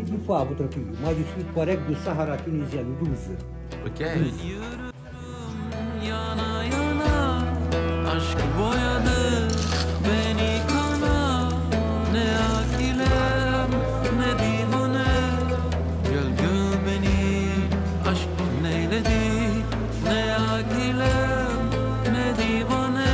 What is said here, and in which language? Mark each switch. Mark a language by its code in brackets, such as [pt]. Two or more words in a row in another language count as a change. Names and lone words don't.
[fr] fois à votre pays. Moi, je suis Touareg de Sahara tunisienne, 12. Ok. 12. [tr] Yana yana aşk boyadı beni kana, ne akilem ne divane. Gel gel beni aşk neyledi, ne akilem ne divane.